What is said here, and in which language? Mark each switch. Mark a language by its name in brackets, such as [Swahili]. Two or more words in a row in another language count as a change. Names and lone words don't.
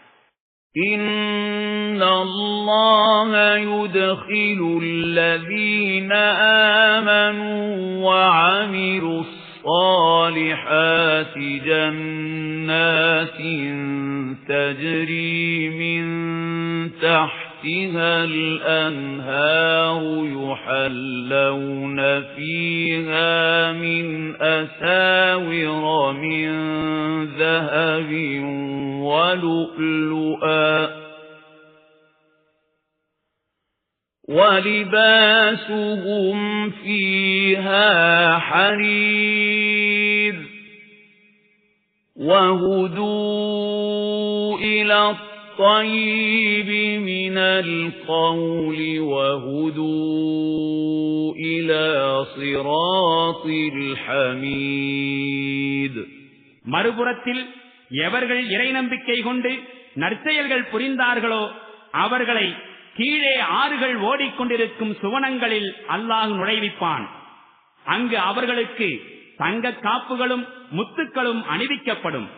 [Arabic] إن الله يدخل الذين آمنوا وعملوا الصالحات جنات تجري من تحتها الأنهار يحلون فيها من أساور من ذهب ولؤلؤا ولباسهم فيها حرير وهدوا إلى الطيب من القول وهدوا إلى صراط الحميد. [Tamil] மறுபுறத்தில் எவர்கள் இறை நம்பிக்கை கொண்டு நற்செயல்கள் புரிந்தார்களோ அவர்களை கீழே ஆறுகள் ஓடிக்கொண்டிருக்கும் சுவனங்களில் அல்லாஹ் நுழைவிப்பான். அங்கு அவர்களுக்கு தங்க காப்புகளும் முத்துக்களும் அணிவிக்கப்படும்.